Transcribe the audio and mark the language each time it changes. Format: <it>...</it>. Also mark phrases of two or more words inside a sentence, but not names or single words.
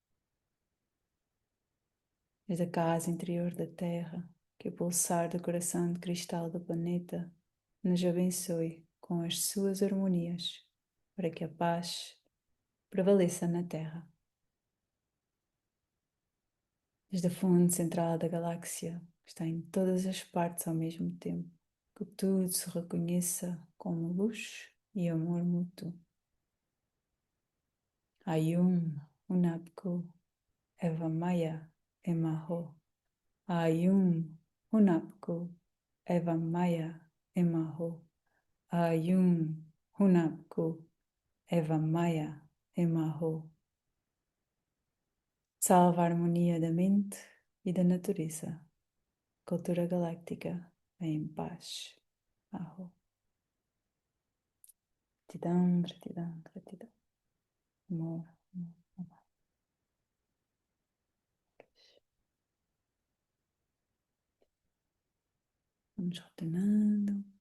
<pt>Desde a casa interior da Terra, que o pulsar do coração de cristal do planeta nos abençoe com as suas harmonias, para que a paz prevaleça na Terra. Desde a fonte central da galáxia, que está em todas as partes ao mesmo tempo, que tudo se reconheça como luz e amor mútuo. Ayum, Unapku, Eva Maya, Emaho. Ayum, Unapku, Eva Maya, Emaho. Ayum, Hunapku, Eva Maya, Emaho. Salva a harmonia da mente e da natureza. Cultura galáctica em paz. Aho. Gratidão, gratidão, gratidão. Amor, amor, amor. Vamos retornando.</pt>